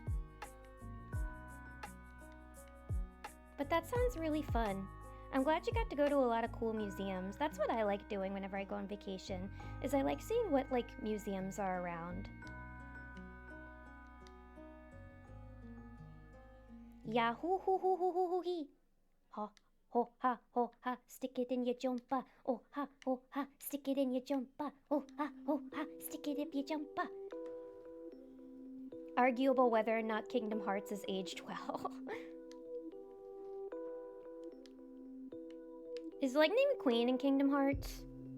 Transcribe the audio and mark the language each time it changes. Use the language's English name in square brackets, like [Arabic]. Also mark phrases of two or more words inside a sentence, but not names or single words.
[English] But that sounds really fun. I'm glad you got to go to a lot of cool museums. That's what I like doing whenever I go on vacation, is I like seeing what, like, museums are around. Yahoo hoo hoo hoo hoo hoo hee. Ha ho ha, stick it in your jumper. Oh ha ho ha, stick it in your jumper. Oh ha ho ha, stick it in your jumper. Arguable whether or not Kingdom Hearts has aged well. Is Lightning McQueen in Kingdom Hearts?